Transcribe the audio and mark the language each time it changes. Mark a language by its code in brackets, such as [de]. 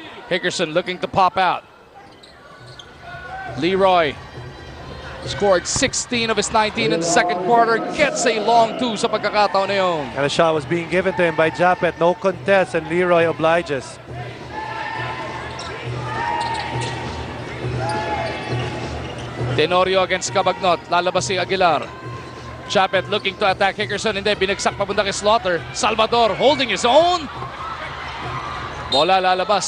[en] Hickerson looking to pop out. Leroy scored 16 of his 19 in the second quarter. Gets a long 2 [tl] sa pagkakataon na yun. [en] And a shot was being given to him by Japet. No contest, and Leroy obliges. Tenorio against Cabagnot. [tl] Lalabas si Aguilar. [en] Japet looking to attack Hickerson. [tl] Hindi, binagsak papunta kay Slaughter. [en] Salvador holding his own. [tl] Bola lalabas.